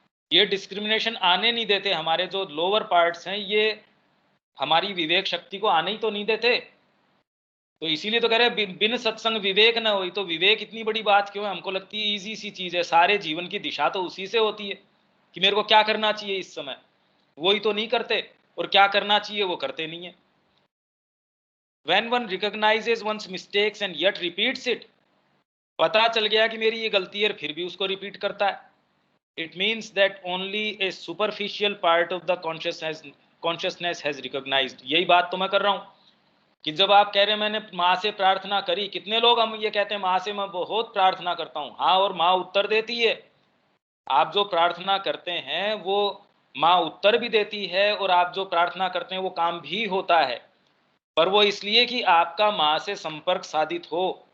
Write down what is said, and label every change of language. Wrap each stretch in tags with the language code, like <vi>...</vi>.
<hi>ये डिस्क्रिमिनेशन आने नहीं देते, हमारे जो लोअर पार्ट्स हैं ये हमारी विवेक शक्ति को आने ही तो नहीं देते। तो इसीलिए तो कह रहे हैं बिन सत्संग विवेक ना हो। तो विवेक इतनी बड़ी बात क्यों है? हमको लगती है इजी सी चीज है, सारे जीवन की दिशा तो उसी से होती है कि मेरे को क्या करना चाहिए इस समय, वही तो नहीं करते, और क्या करना चाहिए वो करते नहीं है।</hi> <en>When one recognizes one's mistakes and yet repeats it,</en> <hi>पता चल गया कि मेरी ये गलती है फिर भी उसको रिपीट करता है,</hi> <en>it means that only a superficial part of the consciousness has recognized।</en> <hi>यही बात तो मैं कर रहा हूं कि जब आप कह रहे हैं मैंने माँ से प्रार्थना करी, कितने लोग हम ये कहते हैं माँ से मैं बहुत प्रार्थना करता हूं, हाँ, और माँ उत्तर देती है। आप जो प्रार्थना करते हैं वो माँ उत्तर भी देती है, और आप जो प्रार्थना करते हैं वो काम भी होता है, पर वो इसलिए कि आपका माँ से संपर्क साधित हो।</hi>